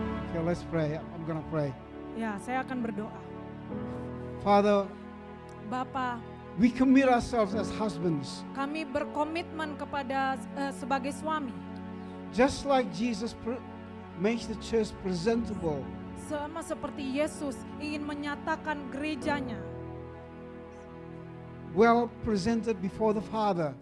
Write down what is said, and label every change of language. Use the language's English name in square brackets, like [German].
[English] Okay, let's pray. I'm gonna pray. [Indonesian] Ya, saya akan berdoa. [English] Father, [Indonesian] Bapa, [English] we commit ourselves as husbands, [Indonesian] kami berkomitmen kepada sebagai suami. [English] just like Jesus makes the church presentable. [Indonesian] Sama seperti Yesus ingin menyatakan gerejanya. [English] Well presented before the Father,